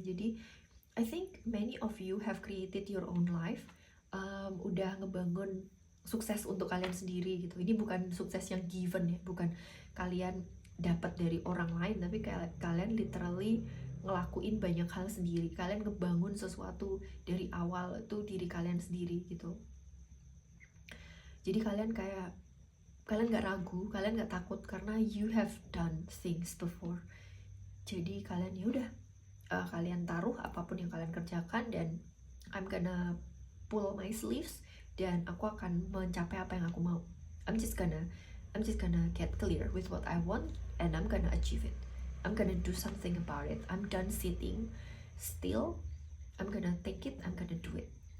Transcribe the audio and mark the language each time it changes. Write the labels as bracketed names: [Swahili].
[English] Jadi I think many of you have created your own life, [Indonesian] udah ngebangun sukses untuk kalian sendiri gitu. Ini bukan sukses yang given ya, bukan kalian dapat dari orang lain, tapi kalian literally ngelakuin banyak hal sendiri. Kalian ngebangun sesuatu dari awal, itu diri kalian sendiri gitu. Jadi kalian gak ragu, kalian gak takut, karena [English] you have done things before. [Indonesian] Jadi kalian ya udah, kalian taruh apapun yang kalian kerjakan, dan [English] I'm gonna pull my sleeves, [Indonesian] dan aku akan mencapai apa yang aku mau. [English] I'm just gonna get clear with what I want, and I'm gonna achieve it. I'm gonna do something about it. I'm done sitting still. I'm gonna take it, I'm gonna do it.